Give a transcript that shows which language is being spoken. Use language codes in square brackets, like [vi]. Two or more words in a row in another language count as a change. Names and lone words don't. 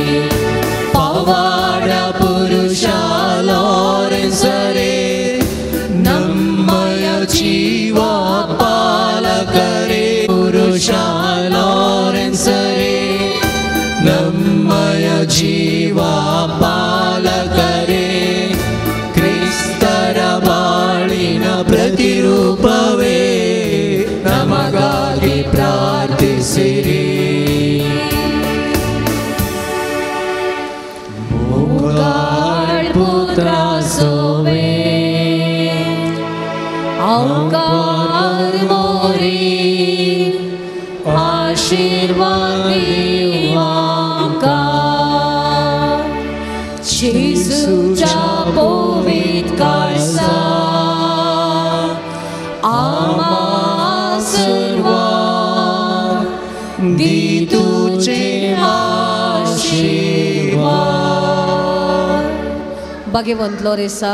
[kn] ಪವಾಡ ಪುರುಷ ಲಾರೆನ್ಸರೇ ನಮ್ಮಯ ಜೀವ ಪಾಲಕರೇ ಪುರುಷ ಲಾರೆನ್ಸರೇ ನಮ್ಮಯ ಜೀವ ಪಾಲಕರೇ ಕ್ರಿಸ್ತರ ಬಾಳಿನ ಪ್ರತಿರೂಪವೇ ನಮಗಾಗಿ ಪ್ರಾರ್ಥಿಸಿರಿ पुत्र सोवे औकार मोरी [kok] आशीर्वाद जेसूच्या पवित्र काळसा आमा सर्वांक दी तुझे आशीर्वाद भाग्यवंत लोरेसा